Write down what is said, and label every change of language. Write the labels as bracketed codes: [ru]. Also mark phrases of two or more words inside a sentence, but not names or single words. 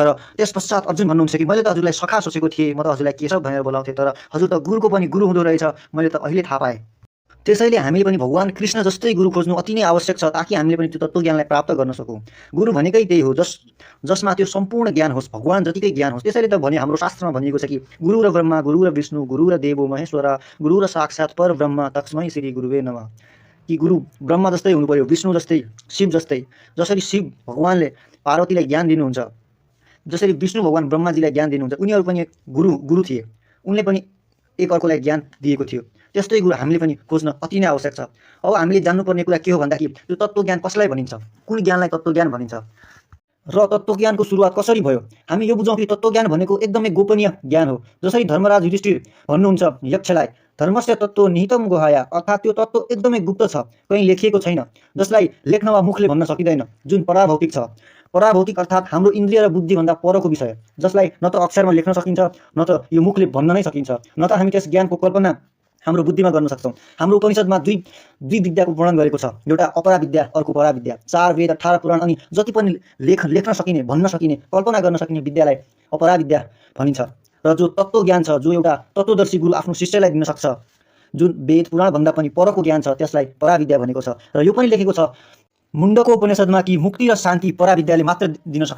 [ne] र त्यस पश्चात अर्जुन भन्नुहुन्छ कि मैले त हजुरलाई सखा सोचेको थिएँ, म त हजुरलाई केशव भनेर बोलाउँथेँ, तर हजुर त गुरुको पनि गुरु हुँदो रहेछ, मैले त अहिले थाहा पाएँ। त्यसैले हामीले पनि भगवान कृष्ण जस्तै गुरु खोज्नु अति नै आवश्यक छ, ताकि हामीले पनि त्यो तत्त्वज्ञानलाई प्राप्त गर्न सकौँ। गुरु भनेकै त्यही हो, जसमा त्यो सम्पूर्ण ज्ञान होस्, भगवान जतिकै ज्ञान होस्। त्यसैले त भने हाम्रो शास्त्रमा भनिएको छ कि [sa] गुरु र ब्रह्मा, गुरु र विष्णु, गुरु र देवो महेश्वरा, गुरु र साक्षात् परब्रह्म तस्मै श्री गुरुवे नमः। [ne] कि गुरु ब्रह्मा जस्तै हुनु पर्यो, विष्णु जस्तै, शिव जस्तै। जसरी शिव भगवानले पार्वतीलाई ज्ञान दिनुहुन्छ, जसरी विष्णु भगवान ब्रह्माजीलाई ज्ञान दिनुहुन्छ, उनीहरू पनि गुरु थिए, उनले पनि एक अर्कोलाई ज्ञान दिएको थियो। त्यस्तै गुरु हामीले पनि खोज्न अति नै आवश्यक छ। अब हामीले जान्नुपर्ने कुरा के हो भन्दा कि त्यो तत्त्वज्ञान कसलाई भनिन्छ, कुन ज्ञानलाई तत्त्वज्ञान भनिन्छ, र तत्त्वज्ञानको सुरुवात कसरी भयो। हामी यो बुझौँ कि तत्त्वज्ञान भनेको एकदमै गोपनीय ज्ञान हो। जसरी धर्मराज युधिष्ठिर भन्नुहुन्छ यक्षलाई, [sa] धर्मस्य तत्त्व निहितम गुहाया, [ne] अर्थात् त्यो तत्त्व एकदमै गुप्त छ, कहीँ लेखिएको छैन, जसलाई लेख्न वा मुखले भन्न सकिँदैन, जुन पराभौतिक छ। पराभौतिक अर्थात् हाम्रो इन्द्रिय र बुद्धिभन्दा परको विषय, जसलाई न त अक्षरमा लेख्न सकिन्छ, न त यो मुखले भन्न नै सकिन्छ, न त हामी त्यस ज्ञानको कल्पना हाम्रो बुद्धिमा गर्न सक्छौँ। हाम्रो उपनिषदमा दुई विद्याको वर्णन गरेको छ, एउटा अपरा विद्या, अर्को परा विद्या। 4 वेद, 18 पुराण अनि जति पनि लेख्न सकिने, भन्न सकिने, कल्पना गर्न सकिने विद्यालाई अपरा विद्या भनिन्छ। र जो तत्त्वज्ञान छ, जो एउटा तत्त्वदर्शी गुरु आफ्नो शिष्यलाई दिन सक्छ, जुन वेद पुराण भन्दा पनि परको ज्ञान छ, त्यसलाई पराविद्या भनेको छ। र यो पनि लेखेको छ मुण्डको उपनिषदमा कि मुक्ति र शान्ति पराविद्याले मात्र दिन सक्छ।